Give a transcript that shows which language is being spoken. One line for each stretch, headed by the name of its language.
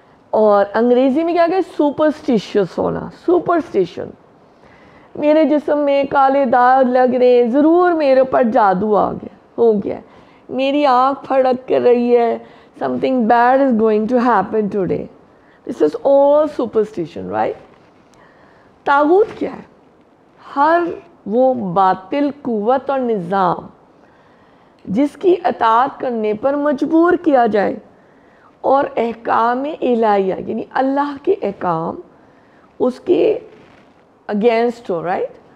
Urdu: اور انگریزی میں کیا کہ سپرسٹیشیس ہونا, سپرسٹیشن. میرے جسم میں کالے داغ لگ رہے, ضرور میرے اوپر جادو آ گیا, ہو گیا, میری آنکھ پھڑک کر رہی ہے,
English: something bad is going to happen today. This is all superstition, right?
Urdu: طاغوت کیا ہے؟ ہر وہ باطل قوت اور نظام جس کی اطاعت کرنے پر مجبور کیا جائے اور احکام الہیہ یعنی اللہ کے احکام اس کے اگینسٹ ہو, رائٹ.